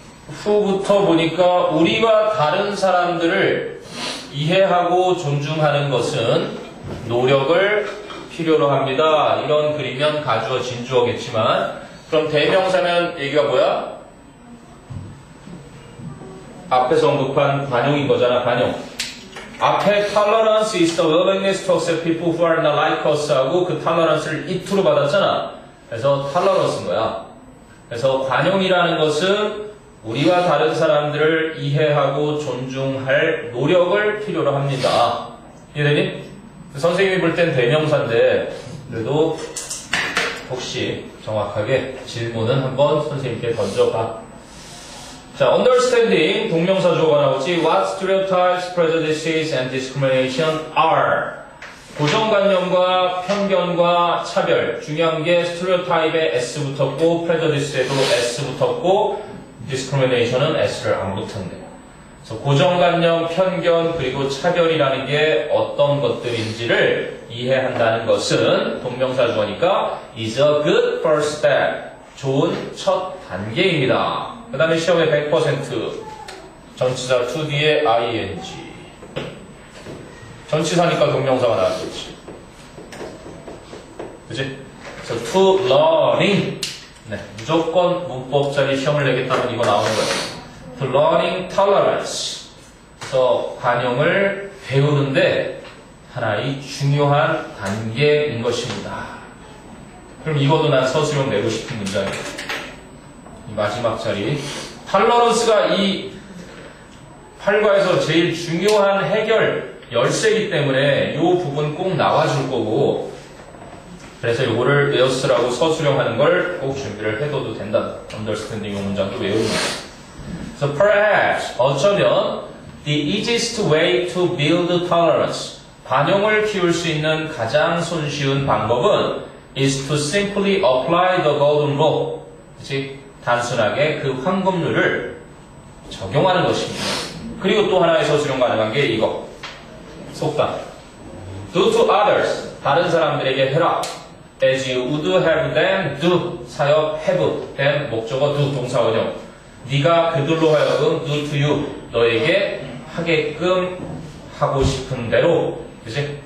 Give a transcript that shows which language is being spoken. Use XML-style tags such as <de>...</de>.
<ko>후부터 보니까 우리와 다른 사람들을 이해하고 존중하는 것은 노력을 필요로 합니다. 이런 글이면 가주어 진주어겠지만 그럼 대명사면 얘기가 뭐야? 앞에서 언급한 관용인 거잖아. 관용. 앞에</ko> <en>tolerance is the willingness to accept people who are not like us</en> <ko>하고 그 tolerance를 it로 받았잖아. 그래서 tolerance인 거야. 그래서 관용이라는 것은 우리와 다른 사람들을 이해하고 존중할 노력을 필요로 합니다. 이해되니? 선생님이 볼 땐 대명사인데 그래도 혹시 정확하게 질문은 한번 선생님께 던져봐. 자, understanding 동명사 주어가 나오지.</ko> <en>What stereotypes, prejudices, and discrimination are?</en> <ko>고정관념과 편견과 차별. 중요한 게 stereotype에 S 붙었고 prejudice에도 S 붙었고 discrimination은 S를 안 붙었네요. 그래서 고정관념, 편견, 그리고 차별이라는 게 어떤 것들인지를 이해한다는 것은 동명사 주어니까</ko> <en>is a good first step.</en> <ko>좋은 첫 단계입니다. 그 다음에 시험에 100% 전치사 to 뒤에 ing. 전치사니까 동명사가 나왔겠지. 그치? 그래서</ko> <en>to learning.</en> <ko>네, 무조건 문법자리 시험을 내겠다면 이거 나오는 거예요.</ko> <en>to learning tolerance.</en> <ko>그래서 관용을 배우는데 하나의 중요한 단계인 것입니다. 그럼 이것도 난 서술형 내고 싶은 문장이에요. 이 마지막 자리. tolerance가 이 8과에서 제일 중요한 해결 열쇠이기 때문에 이 부분 꼭 나와줄 거고 그래서 이거를 외워쓰라고 서술형 하는 걸 꼭 준비를 해둬도 된다. understanding 이 문장도 외우는 거예요.</ko> <en>So perhaps</en> <ko>어쩌면</ko> <en>the easiest way to build tolerance</en> <ko>관용을 키울 수 있는 가장 손쉬운 방법은</ko> <en>is to simply apply the golden rule.</en> <ko>그치? 단순하게 그 황금률을 적용하는 것입니다. 그리고 또 하나의 서술형 가능한 게 이거. 속담.</ko> <en>Do to others.</en> <ko>다른 사람들에게 해라.</ko> <en>as you would have them do</en> <ko>사역 have them 목적어 do 동사 원형 네가 그들로 하여금</ko> <en>do to you</en> <ko>너에게 하게끔 하고 싶은 대로 그치?</ko>